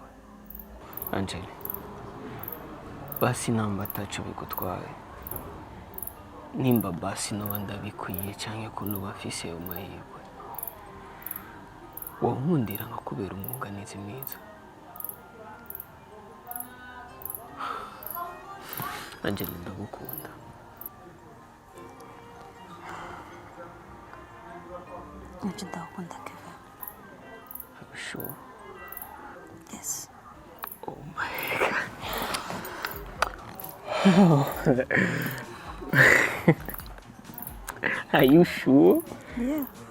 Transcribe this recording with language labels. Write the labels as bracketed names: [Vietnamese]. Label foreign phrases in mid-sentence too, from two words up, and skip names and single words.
[Rundi] Angela, basi namba ataco bigutwaye, nimba basi noba ndabikwiye canke ko noba afise ayo mahirwe, wonkundira nkakubera umwunganizi mwiza. Angela ndagukunda. Nje ndagukunda Kevin. [English] Are you sure? Yes. Oh my God. Are you sure? Yeah.